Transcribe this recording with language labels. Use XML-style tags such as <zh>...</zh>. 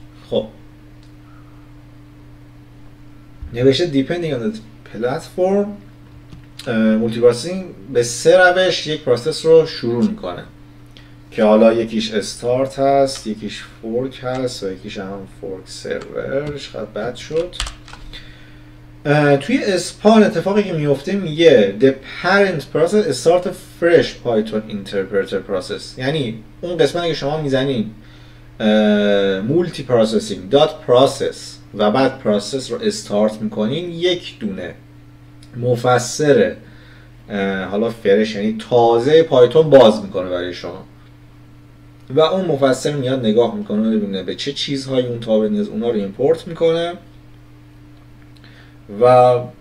<fa>خب نوشته</fa> <en>depending on the platform</en> <fa>مولتی پروسسینگ به 3 روش یک پروسس رو شروع میکنه. که حالا یکیش استارت هست، یکیش فورک هست و یکیش هم فورک سرور. چقدر بد شد. توی اسپان اتفاقی که میفته میگه</fa> <en>the parent process start a fresh Python interpreter process.</en> <fa>یعنی اون قسمتی که شما میزنین multi processing dot process و بعد process رو استارت میکنین، یک دونه مفسر حالا فرش یعنی تازه پایتون باز میکنه برای شما و اون مفسر میاد نگاه میکنه ببینه به چه چیزهایی اون تابع نیاز اونا رو ایمپورت میکنه و</fa>